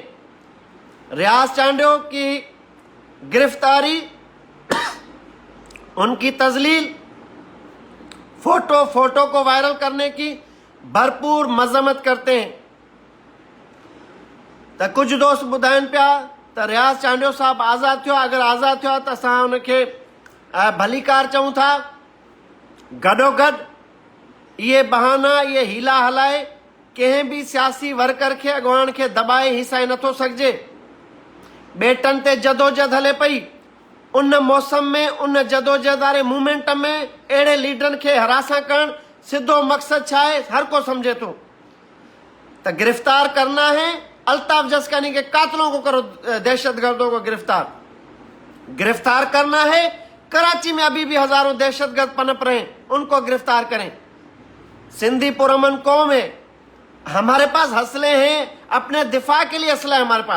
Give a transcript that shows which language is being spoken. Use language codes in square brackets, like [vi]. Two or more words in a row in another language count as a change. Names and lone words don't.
[ur] ریاض چانڈیو کی گرفتاری، ان کی تذلیل، فوٹو کو وائرل کرنے کی بھرپور مذمت کرتے ہیں. [sd] तो कुछ दोस्त ॿुधाइनि पिया त रियाज चांडियो साहब आज़ाद थियो, अगर आज़ाद थियो त असां उनखे भलीकार चऊं था। गॾोगॾु ये बहाना, ये हीला हलाए कंहिं बि सियासी वर्कर खे, अॻवान खे दॿाए हिसाए नथो सघिजे। ॿेटनि ते जदोजहद हले पई, उन मौसम में, उन जदोजहद वारे मूवमेंट में अहिड़े लीडरनि खे हरासा करण सिधो मकसद छा आहे, हर को समझे तो। [ur] تو گرفتار کرنا ہے، الطاف جسکانی کے قاتلوں کو کرو، دہشت گردوں کو گرفتار کرنا ہے. کراچی میں ابھی بھی ہزاروں دہشت گرد پنپ رہے ہیں، ان کو گرفتار کریں. سندھی پرامن قوم ہے، ہمارے پاس حوصلے ہیں، اپنے دفاع کے لیے اسلحہ ہے ہمارے پاس.